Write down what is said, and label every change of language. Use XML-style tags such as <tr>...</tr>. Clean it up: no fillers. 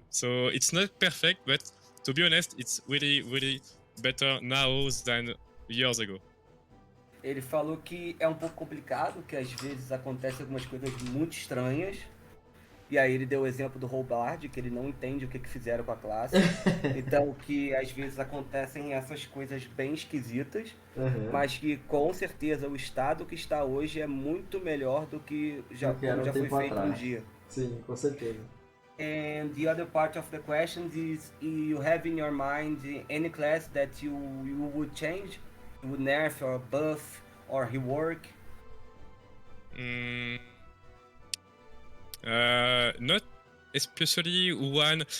<en>So it's not perfect, but to be honest, it's really better now than years ago.</en> <pt>Ele falou que é um pouco complicado, que às vezes acontecem algumas coisas muito estranhas. E aí ele deu o exemplo do Roubard, que ele não entende o que fizeram com a classe. Então que às vezes acontecem essas coisas bem esquisitas, mas que com certeza o estado que está hoje é muito melhor do que já foi feito um dia. Sim, com certeza.</pt> <en>And the other part of the question is, you have in your mind any class that you would change? You would nerf or buff or rework? Not especially one.</en>